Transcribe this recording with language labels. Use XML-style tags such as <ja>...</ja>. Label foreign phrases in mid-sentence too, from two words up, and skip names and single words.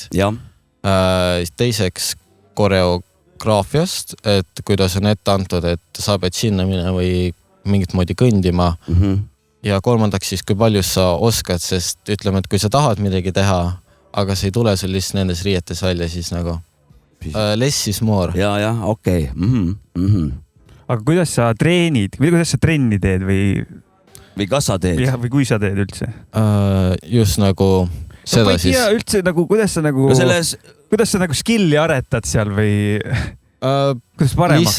<et>Teiseks koreograafiast, et kuidas on ette antud, et sa pead sinna minna või mingit moodi kõndima. Ja kolmandaks siis, kui palju sa oskad, sest ütleme, et kui sa tahad midagi teha, aga see ei tule sul lihtsalt nendes riietes välja, siis nagu</et> <en>less is more.</en> <et>Ja, okei. Aga kuidas sa treenid, kuidas sa trenni teed või kas sa teed? Ja, või kui sa teed üldse? Just nagu seda siis. Ja üldse nagu, kuidas sa nagu skilli aretad seal või kuidas paremaks?</et>